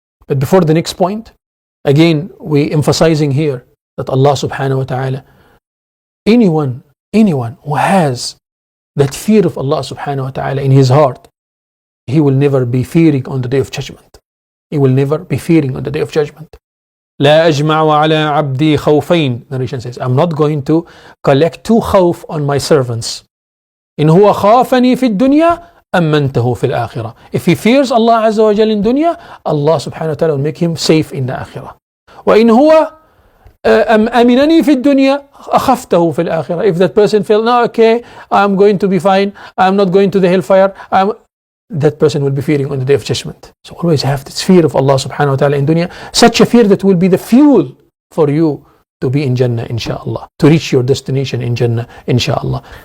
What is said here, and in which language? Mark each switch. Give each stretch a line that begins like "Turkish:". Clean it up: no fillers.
English: But before the next point, again we emphasizing here that Allah subhanahu wa ta'ala, anyone who has that fear of Allah subhanahu wa ta'ala in his heart, he will never be fearing on the day of judgment. He will never be fearing on the day of judgment.
Arabic: لا أجمع على عبدي خوفين.
English: Narration says, I'm not going to collect two khawf on my servants.
Arabic: إن هو خافني في الدنيا أمنته في الآخرة.
English: If he fears Allah عز وجل in dunya, Allah subhanahu wa ta'ala will make him safe in the akhirah.
Arabic: وإن هو أمنني في الدنيا أخفته في الآخرة.
English: If that person feels, no, okay, I'm going to be fine, I'm not going to the hellfire, that person will be fearing on the day of judgment. So always have this fear of Allah subhanahu wa ta'ala in dunya, such a fear that will be the fuel for you to be in Jannah inshallah, to reach your destination in Jannah inshallah.